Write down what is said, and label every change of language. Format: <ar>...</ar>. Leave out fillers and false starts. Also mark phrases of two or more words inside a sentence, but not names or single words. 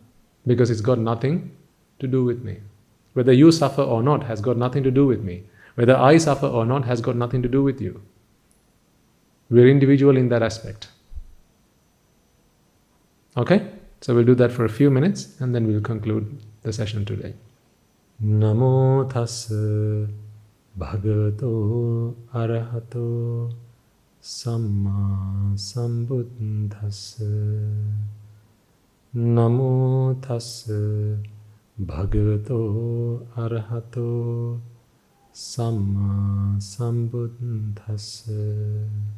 <en>Because it's got nothing to do with me. Whether you suffer or not has got nothing to do with me. Whether I suffer or not has got nothing to do with you. We're individual in that aspect. Okay? So we'll do that for a few minutes and then we'll conclude the session today.</en> <pi>Namo tassa bhagavato arahato samma sambuddhassa. Namo tassa bhagavato arahato samma sambuddhassa.</pi>